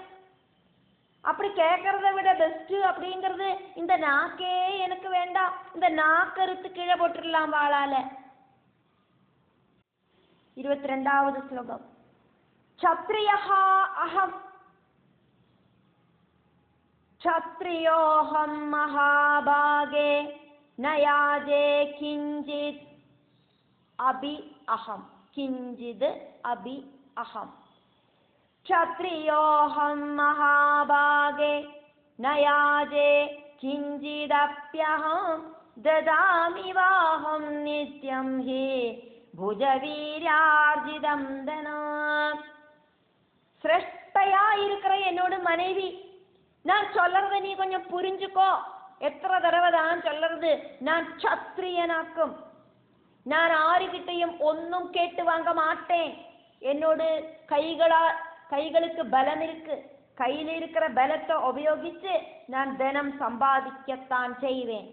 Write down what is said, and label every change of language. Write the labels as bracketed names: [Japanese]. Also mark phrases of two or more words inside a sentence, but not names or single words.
[Tamil] அப்படி கேட்கறத விட பெஸ்ட் அப்படிங்கிறது இந்த நாக்கே எனக்கு வேண்டாம், இந்த நாக்கறுத்து கீழே போட்டுடலாம் வாளால. 22வது ஸ்லோகம். [Sanskrit] क्षत्रियः अहं क्षत्रियोऽहं महाभागे न याचे किञ्चित् अपि अहं किञ्चित् अपि अहं. क्षत्रियोऽहं महाभागे नयाजे किञ्चिदप्यहं ददामि वाहं नित्यं हि भुजवीर्यार्जितं धनम्. [Tamil] சிரேஷ்டையாயிருக்கிற என்னோட மனைவி, நான் சொல்றத நீ கொஞ்சம் புரிஞ்சுக்கோ. எத்தனை தடவை தான் சொல்றது? நான் சத்திரியனாக்கும். நான் ஆறுகிட்டையும் ஒன்னும் கேட்டு வாங்க மாட்டேன். என்னோட கைகளுக்கு பலம் இருக்கு, கையில் இருக்கிற பலத்தை உபயோகிச்சு நான் தினம் சம்பாதிக்கத்தான் செய்வேன்.